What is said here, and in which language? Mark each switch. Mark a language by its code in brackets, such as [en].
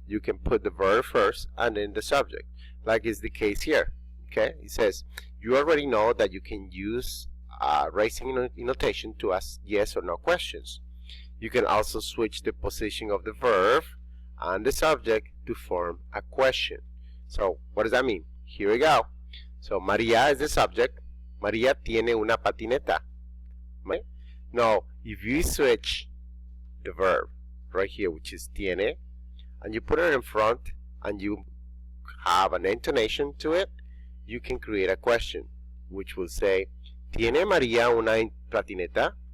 [en] You can put the verb first and then the subject, like is the case here. Okay, it says you already know that you can use raising notation to ask yes or no questions. You can also switch the position of the verb and the subject to form a question. So what does that mean? Here we go. So María is the subject. [es] María tiene una patineta. [en] Now, if you switch the verb right here, which is tiene, and you put it in front and you have an intonation to it, you can create a question which will say, ¿Tiene María una patineta?